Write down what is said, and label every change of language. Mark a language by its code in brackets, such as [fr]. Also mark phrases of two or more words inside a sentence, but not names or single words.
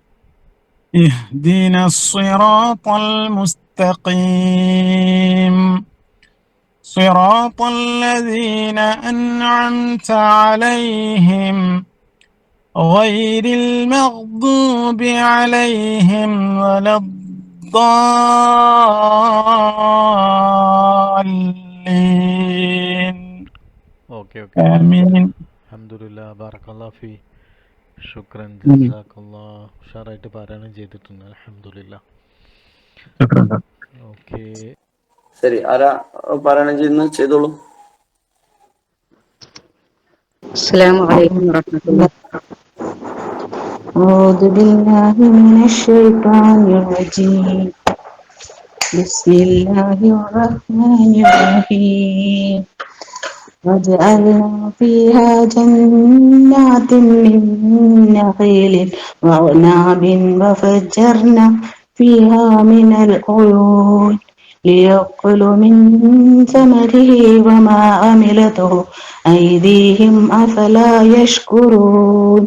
[ar] اهدنا الصراط المستقيم صراط الذين أنعمت عليهم غير المغضوب عليهم ولا الضالين. [ml] ഓക്കെ [ar] آمين. الحمد لله بارك الله في. شكرا جزاك الله. [ml] ഉഷാറായിട്ട് പാരായണം ചെയ്തിട്ടുണ്ട്. അൽഹംദുലില്ലാ. ഓക്കെ. ശരി, ആരാ പാരായണം ചെയ്യുന്നത്? ചെയ്തോളൂ. [ar] السلام عليكم ورحمة الله. أعوذ بالله من الشيطان الرجيم. بسم الله الرحمن الرحيم. وجعلنا فيها جنات من نخيل وأعناب وفجرنا فيها من العيون ليأكلوا من ثمره وما عملته أيديهم أفلا يشكرون.